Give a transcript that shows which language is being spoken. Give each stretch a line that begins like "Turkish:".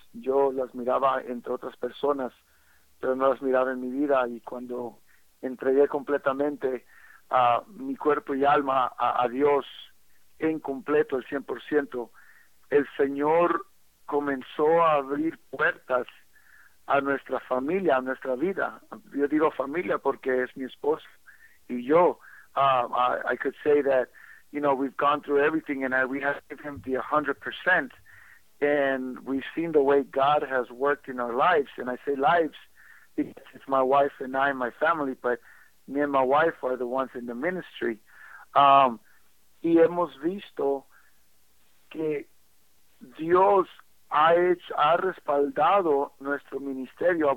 Spanish: Yo las miraba entre otras personas, pero no las miraba en mi vida, y cuando entregué completamente a mi cuerpo y alma a Dios en completo, el 100%, el Señor comenzó a abrir puertas a nuestra familia, a nuestra vida. Yo digo familia porque es mi esposa y yo.
English: I could say that, you know, we've gone through everything and we have given him the 100%, and we've seen the way God has worked in our lives. And I say lives because it's my wife and I and my family, but me and my wife are the ones in the ministry.
Spanish: Y hemos visto que Dios ha respaldado nuestro ministerio.